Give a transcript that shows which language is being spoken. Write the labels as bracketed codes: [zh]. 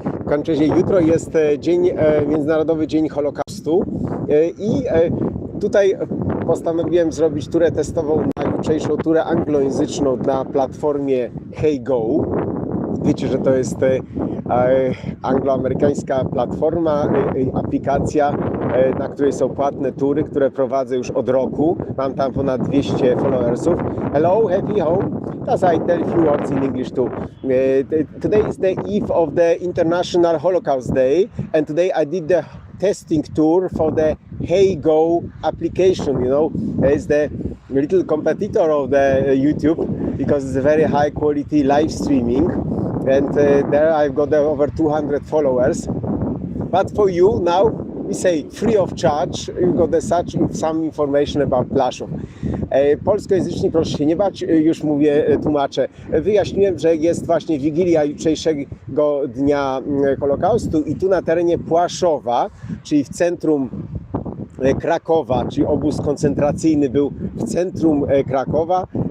[pl] W każdym razie jutro jest Międzynarodowy Dzień Holokaustu i tutaj postanowiłem zrobić turę testową na jutrzejszą turę anglojęzyczną na platformie Hey Go. Wiecie, że to jest angloamerykańska platforma, aplikacja, na której są płatne tury, które prowadzę już od roku. Mam tam ponad 200 followersów. [en] Hello, happy home. As I tell few words in English too. Today is the eve of the International Holocaust Day, and today I did the testing tour for the Hey Go application. You know, it's the little competitor of the YouTube because it's a very high quality live streaming, and there I've got over 200 followers. But for you now, we say free of charge, you got some information about PLASZOW. [pl] Polskojęzyczni, proszę się nie bać, już mówię, tłumaczę. Wyjaśniłem, że jest właśnie Wigilia jutrzejszego dnia Holokaustu i tu na terenie Płaszowa, czyli w centrum Krakowa, czyli obóz koncentracyjny był w centrum Krakowa.